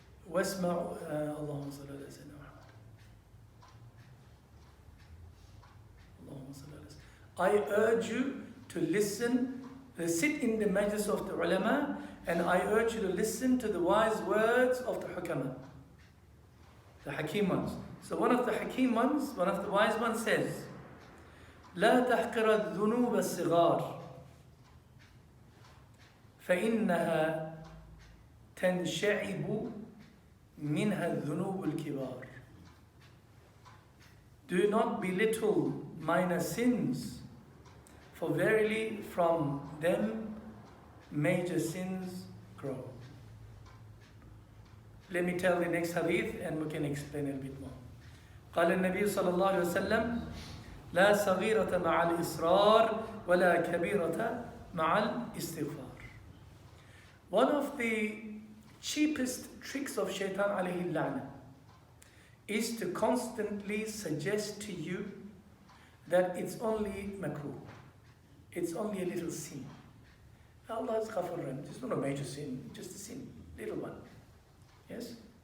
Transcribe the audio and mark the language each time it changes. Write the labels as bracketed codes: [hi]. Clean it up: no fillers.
[ar] واسمع اللهم صل على سيدنا محمد. اللهم صل على سيدنا. [en] I urge you to listen, sit in the majlis of the ulama, and I urge you to listen to the wise words of the hukama, the hakim ones. So one of the hakim ones, one of the wise ones says, [ar] لا تحقر الذنوب الصغار فإنها تنشعب منها الذنوب الكبار. [en] Do not belittle minor sins, for verily from them major sins grow. Let me tell the next hadith and we can explain it a bit more. [ar] قال النبي صلى الله عليه وسلم لا صغيرة مع الإصرار ولا كبيرة مع الاستغفار. [en] One of the cheapest tricks of shaitan alayhi la'na is to constantly suggest to you that it's only makruh, it's only a little sin. Allah is ghafur rahim, it's not a major sin, just a sin, little one. Yes?